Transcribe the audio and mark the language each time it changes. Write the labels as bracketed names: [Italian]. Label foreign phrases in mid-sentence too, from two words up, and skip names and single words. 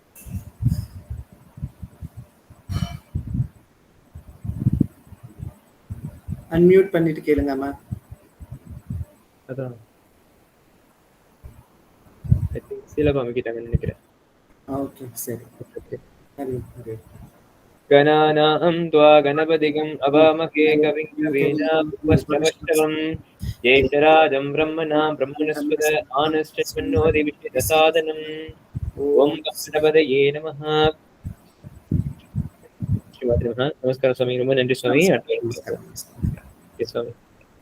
[Tamil] அன்மியூட் பண்ணிட்டு கேளுங்கம்மா. அதான் சீலபா அமைக்கிட்டாங்கன்னு நினைக்கிறேன். ஓகே சரி. [Sanskrit] गणानां त्वा गणपतिगं अवामहे कविं कवीनामुपस्त्रवष्टवं ज्येष्ठराजं ब्रह्मणां ब्रह्मणस्पद आनश्चन्नोदिविषयसादनम् ॐ गणपतये नमः. नमस्कार स्वामी. [Tamil] ரொம்ப நன்றி स्वामी. स्वामी